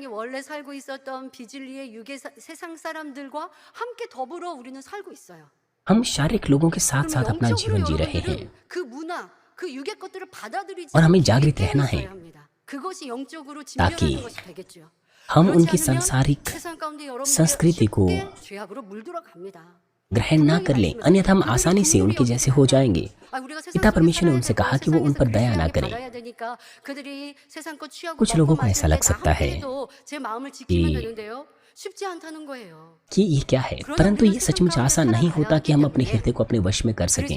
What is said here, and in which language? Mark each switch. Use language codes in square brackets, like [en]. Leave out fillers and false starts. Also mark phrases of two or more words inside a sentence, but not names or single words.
[hi] हम शारीरिक लोगों के साथ साथ अपना जीवन जी रहे हैं और हमें जागृत रहना है ताकि हम [ko] 그렇지 [hi] उनकी [ko] 않으면 [hi] सांसारिक [ko] 세상 가운데 여러분들이 [hi] संस्कृति को [ko] 쉽게 죄악으로 물들어 갑니다. [hi] ग्रहण ना कर लें, अन्यथा हम आसानी से उनके जैसे हो जाएंगे। पिता परमेश्वर ने उनसे कहा कि वो उन पर दया ना करें। कुछ लोगों को ऐसा लग सकता है कि ये क्या है, परंतु ये सचमुच आसान नहीं होता कि हम अपने हृदय को अपने वश में कर सकें।